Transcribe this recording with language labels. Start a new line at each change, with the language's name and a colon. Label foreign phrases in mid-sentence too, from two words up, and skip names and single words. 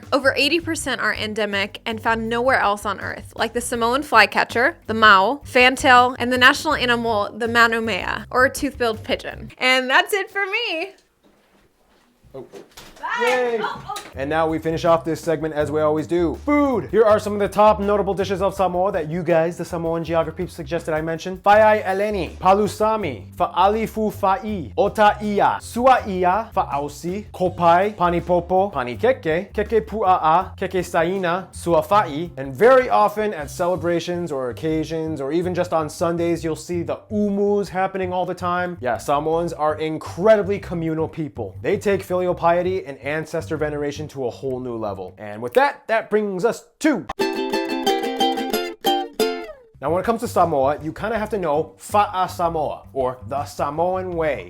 English: Over 80% are endemic and found nowhere else on Earth, like the Samoan flycatcher, the mau, owl, fantail, and the national animal, the manumea, or tooth-billed pigeon. And that's it for me. Yay! And now we finish off this segment as we always do. Food! Here are some of the top notable dishes of Samoa that you guys, the Samoan geography, suggested I mention.
Samoan: Faiai eleni, palusami, fa'alifu fa'i, otaia, suaia, fa'ausi, kopai, panipopo, panikeke, keke pua'a, keke saina, suafa'i,
English: and very often at celebrations or occasions or even just on Sundays, you'll see the umus happening all the time. Yeah, Samoans are incredibly communal people. They take filial piety and ancestor veneration to a whole new level. And with that, that brings us to... Now, when it comes to Samoa, you kind of have to know Fa'a Samoa, or the Samoan way.